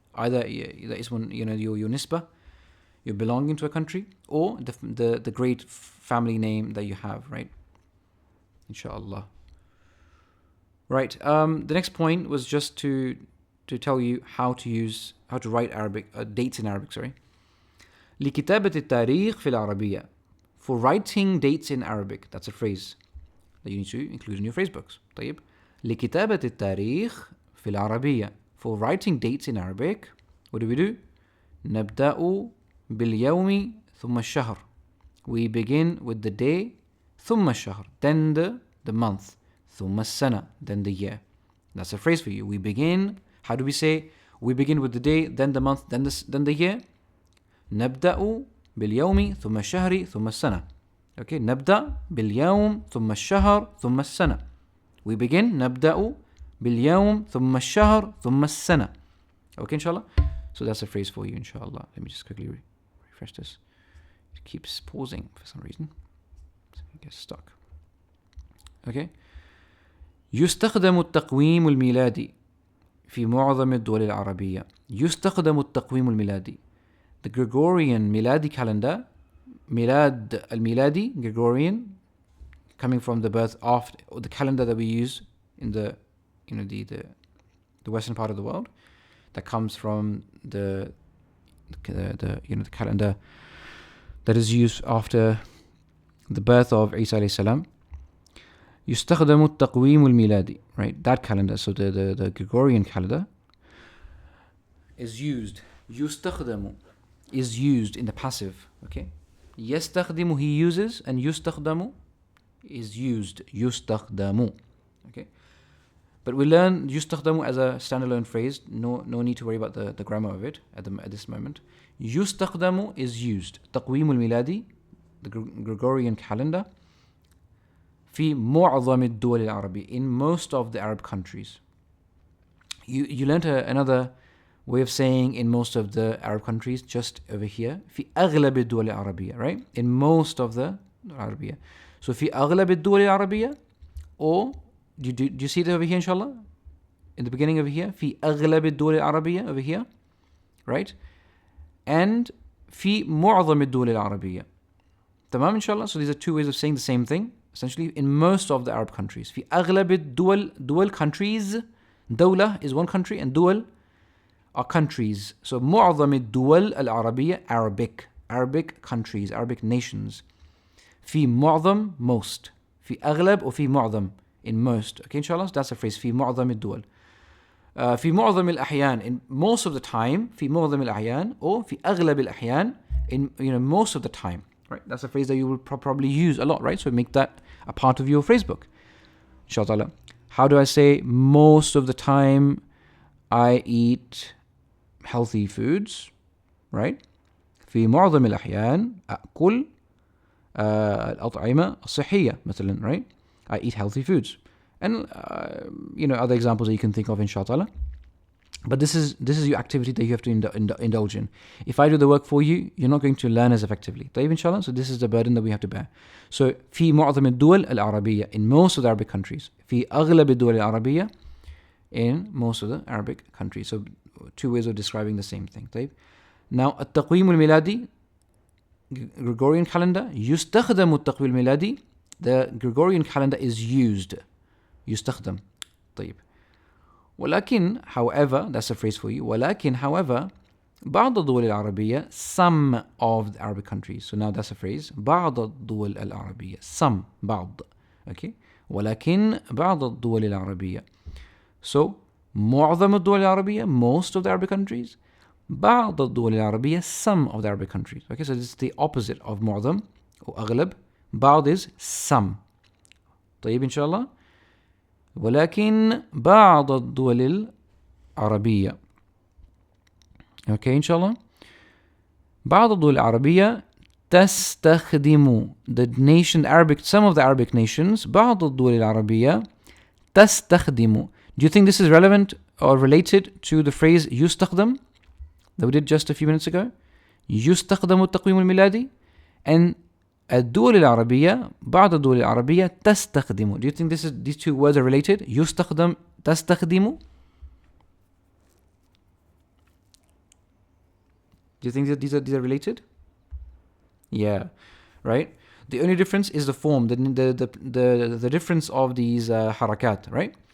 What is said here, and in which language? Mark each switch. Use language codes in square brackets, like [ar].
[en] Either Ismun, your nisbah, you're belonging to a country, or the great family name that you have, right? Inshallah. Right. The next point was just to tell you how to write Arabic dates in Arabic. Sorry. [ar] لكتابة التاريخ في العربية. [en] For writing dates in Arabic. That's a phrase that you need to include in your phrase books. [ar] طيب. لكتابة التاريخ في العربية. [en] For writing dates in Arabic, what do? [ar] نبدأ باليوم ثم الشهر. [en] We begin with the day, [ar] ثم الشهر, [en] then the month, [ar] ثم السنة, [en] then the year. That's a phrase for you. We begin, how do we say? We begin with the day, then the month, then the year. [ar] نبدأ باليوم ثم الشهر ثم السنة. Okay, نبدأ باليوم ثم الشهر ثم السنة. [en] We begin, [ar] نبدأ باليوم ثم الشهر ثم السنة. [en] Okay, inshallah? So that's a phrase for you, inshallah. Let me just quickly refresh this. It keeps pausing for some reason. So it gets stuck. Okay. [ar] يستخدم التقويم الميلادي في معظم الدول العربية. يستخدم التقويم الميلادي. [en] The Gregorian Miladi calendar, Milad al-Miladi, Gregorian, coming from the birth after, or the calendar that we use in the western part of the world, that comes from the calendar that is used after the birth of Isa alayhi salam. [ar] يستخدم التقويم الميلادي, right? [en] That calendar, so the Gregorian calendar is used. يستخدم is used in the passive, okay? يستخدم, he uses, and يستخدم is used. يستخدم, okay? But we learn يستخدم as a standalone phrase. No need to worry about the grammar of it at this moment. يستخدم is used. [ar] تقويم الميلادي [en] the Gregorian calendar, [ar] في معظم الدول العربية, [en] in most of the Arab countries. You learned another way of saying in most of the Arab countries, just over here. [ar] في أغلب الدول العربية, right? [en] In most of the Arabia. So [ar] في أغلب الدول العربية, [en] or do you see it over here, inshallah? In the beginning over here, [ar] في أغلب الدول العربية [en] over here, right? [ar] And في معظم الدول العربية. [en] تمام, inshallah? So these are two ways of saying the same thing. Essentially, in most of the Arab countries. [ar] في أغلب الدول countries. [en] دولة is one country and دول are countries. So [ar] معظم الدول العربية, [en] Arabic countries, Arabic nations. [ar] في معظم, most. في أغلب or في معظم, [en] in most. Okay, inshallah? So that's a phrase. [ar] في معظم الدول. في معظم الأحيان, [en] in most of the time. في معظم الأحيان, or [ar] في أغلب الأحيان, [en] in most of the time. Right? That's a phrase that you will probably use a lot, right? So make that a part of your phrase book. Inshallah. How do I say most of the time I eat healthy foods? Right? [ar] في معظم الأحيان أكل الأطعمة الصحية مثلا, right? [en] I eat healthy foods. And other examples that you can think of, inshallah. But this is your activity that you have to indulge in. If I do the work for you, you're not going to learn as effectively. طيب, inshallah. So this is the burden that we have to bear. So [ar] في معظم الدول العربية, [en] in most of the Arabic countries. [ar] في أغلب الدول العربية, [en] in most of the Arabic countries. So two ways of describing the same thing. [ar] طيب. [en] Now [ar] التقويم الميلادي, [en] Gregorian calendar. [ar] يستخدم التقويم الميلادي. [en] The Gregorian calendar is used. [ar] يستخدم. طيب. [en] ولكن, however, that's a phrase for you. ولكن, however, [ar] بعض الدول العربية, [en] some of the Arabic countries. So now that's a phrase. [ar] بعض الدول العربية, [en] some, [ar] بعض. Okay. ولكن بعض الدول العربية. [en] So [ar] معظم الدول العربية, [en] most of the Arabic countries. [ar] بعض الدول العربية, [en] some of the Arabic countries. Okay, so this is the opposite of معظم or أغلب. بعض is some. طيب, inshallah. [ar] ولكن بعض الدول العربية. Okay, inshallah. بعض الدول العربية تستخدم, [en] the nation Arabic, some of the Arabic nations, [ar] بعض الدول العربية تستخدم. [en] Do you think this is relevant or related to the phrase يستخدم that we did just a few minutes ago? [ar] يستخدم التقويم الميلادي, and الدول العربية, بعض الدول العربية تستخدم. [en] Do you think these two words are related? [ar] يستخدم, تستخدم. [en] Do you think that these are related? Yeah, right? The only difference is the form, the difference of these harakat, right?